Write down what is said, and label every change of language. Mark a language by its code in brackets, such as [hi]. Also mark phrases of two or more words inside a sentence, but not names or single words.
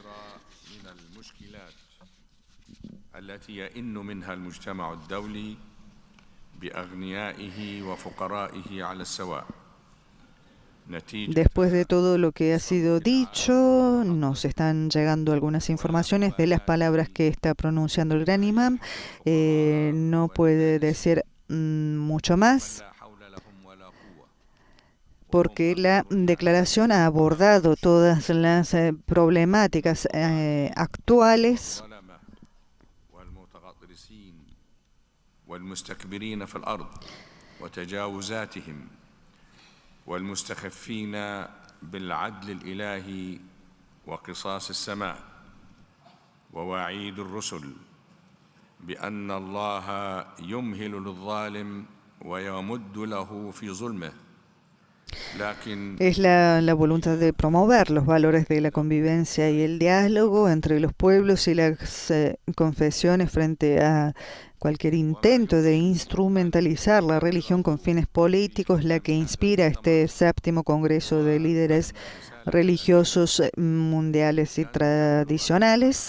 [es] Después de todo lo que ha sido dicho, nos están llegando algunas informaciones de las palabras que está pronunciando el gran imam. No puede decir mucho más, porque la declaración ha abordado todas las problemáticas actuales [ar] والمستخفين بالعدل الإلهي وقصاص السماء ووعيد الرسل بأن الله يمهل للظالم ويمد له في ظلمه. [es] Es la voluntad de promover los valores de la convivencia y el diálogo entre los pueblos y las confesiones frente a cualquier intento de instrumentalizar la religión con fines políticos, la que inspira este séptimo Congreso de Líderes Religiosos Mundiales y Tradicionales.